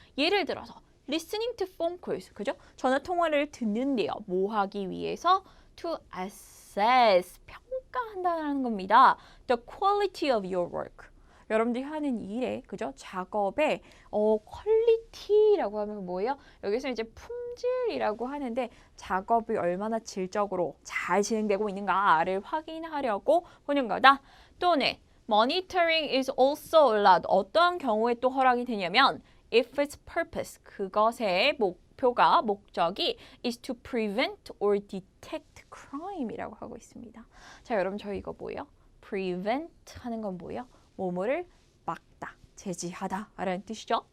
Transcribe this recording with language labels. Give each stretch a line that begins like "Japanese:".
Korean: 예를 들어서
English: listening to phone calls,
Korean: 그죠? 전화 통화를 듣는데요. 뭐 하기 위해서?
English: to assess,
Korean: 평가한다는 겁니다.
English: The quality of your work.
Korean: 여러분들이 하는 일에, 그죠? 작업의 퀄리티라고 하면 뭐예요? 여기서 이제 품질이라고 하는데 작업이 얼마나 질적으로 잘 진행되고 있는가를 확인하려고 보는 거다. 또는
English: monitoring is also allowed.
Korean: 어떤 경우에 또 허락이 되냐면
English: if its purpose,
Korean: 그것의 목적이
English: is to prevent or detect crime
Korean: 이라고 하고 있습니다. 자, 여러분 저희 이거 뭐예요? prevent 하는 건 뭐예요? 뭐뭐를 막다, 제지하다 라는 뜻이죠.